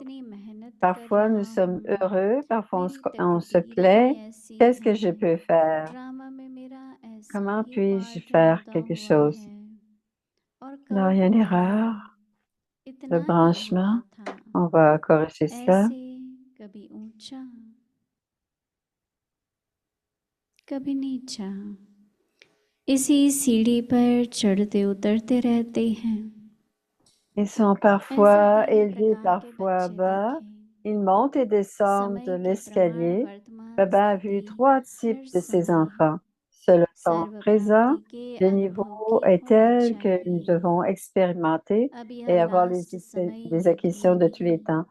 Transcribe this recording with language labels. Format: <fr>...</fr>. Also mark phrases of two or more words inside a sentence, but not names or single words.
<fr>Parfois, nous sommes heureux, parfois on se plaint. Qu'est-ce que je peux faire? Comment puis-je faire quelque chose? Alors, il y a une erreur de branchement. On va corriger cela.</fr> <hi>कभी नीचा इसी सीढ़ी पर चढ़ते उतरते रहते हैं</hi> <fr>Ils sont parfois élevés, parfois bas. Ils montent et descendent de l'escalier. Baba a vu 3 types de ses enfants. Sur le temps présent, le niveau est tel que nous devons expérimenter et avoir des acquisitions de tous les temps.</fr>